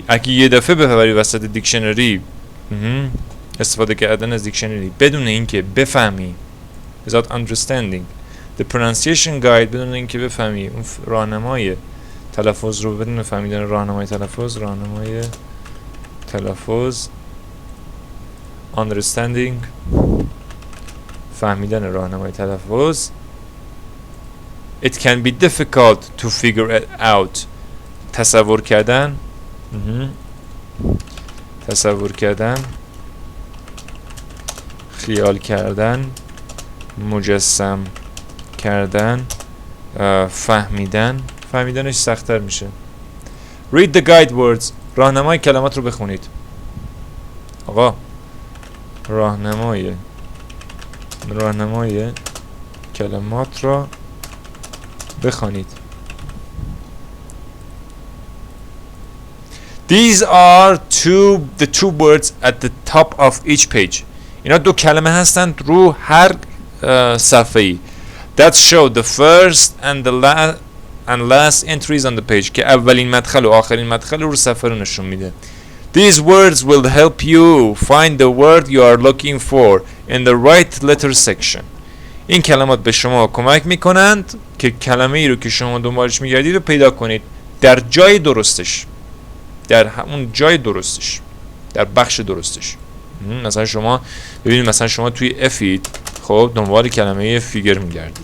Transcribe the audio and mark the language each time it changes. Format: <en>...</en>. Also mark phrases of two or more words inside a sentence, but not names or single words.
<fa>اگه یه دفعه بپری وسط دیکشنری، استفاده کردن از دیکشنری بدون اینکه بفهمی،</fa> <en>without understanding the pronunciation guide،</en> <fa>بدون اینکه بفهمی اون راهنمای تلفظ رو، بدون فهمیدن راهنمای تلفظ understanding، فهمیدن راهنمای تلفظ،</fa> <en>it can be difficult to figure it out.</en> <fa>تصور کردن، خیال کردن، مجسم کردن، فهمیدنش سخت‌تر میشه.</fa> <en>Read the guide words.</en> <fa>راهنمای کلمات رو بخونید. آقا راهنمای کلمات رو بخونید.</fa> <en>These are the two words at the top of each page.</en> <fa>اینا دو کلمه هستند رو هر صفحه‌ای.</fa> <en>That show the first and last entries on the page.</en> <fa>که اولین مدخل و آخرین مدخل رو صفحه رو نشون میده.</fa> <en>These words will help you find the word you are looking for in the right letter section.</en> <fa>این کلمات به شما کمک میکنند که کلمه ای رو که شما دنبالش میگردید رو پیدا کنید در جای درستش، در همون جای درستش، در بخش درستش. مثلا شما ببینید، مثلا شما توی افید خب دنبال کلمه فیگر میگردید.</fa>